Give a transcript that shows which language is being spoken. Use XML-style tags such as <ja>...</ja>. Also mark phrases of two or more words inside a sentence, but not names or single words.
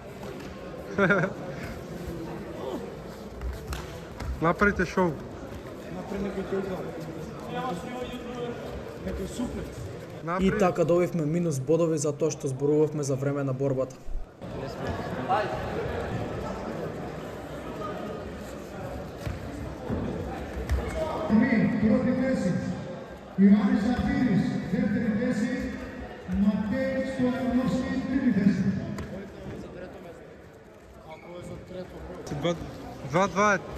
<mk>Направите шоу. И така добивме минус бодови за тоа што зборувавме за време на борбата.</mk> <el>Πρώτη θέση. Ιωάννης Ζαφύρης, δεύτερη θέση. Ματέης Stojanovski, τρίτη θέση. 2-2.</el>